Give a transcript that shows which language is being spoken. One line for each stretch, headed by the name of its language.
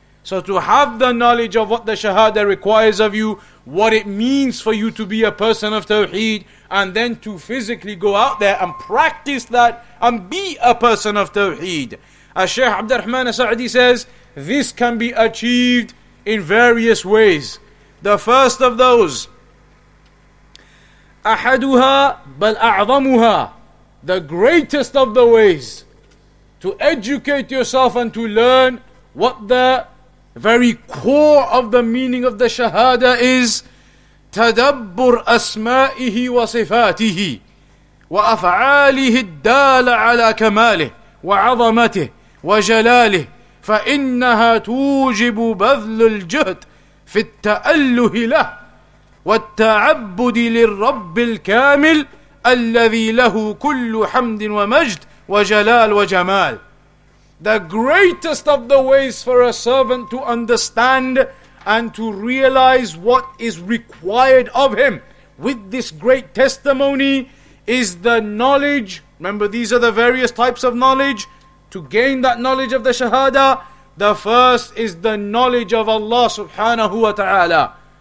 English: So to have the knowledge of what the Shahada requires of you, what it means for you to be a person of Tawheed, and then to physically go out there and practice that and be a person of Tawheed. as Shaykh Abdurrahman Sa'di says, this can be achieved in various ways. The first of those,
Arabic: أحدها بل أعظمها,
English: the greatest of the ways to educate yourself and to learn what the very core of the meaning of the Shahadah is,
Arabic: تدبر أسمائه وصفاته وأفعاله الدالة على كماله وعظمته وجلاله، فإنها توجب بذل الجهد في التأله له والتعبد للرب الكامل الذي له كل حمد ومجد وجلال وجمال.
English: The greatest of the ways for a servant to understand and to realize what is required of him with this great testimony is the knowledge. Remember, these are the various types of knowledge. To gain that knowledge of the Shahadah, the first is the knowledge of Allah subhanahu wa ta'ala.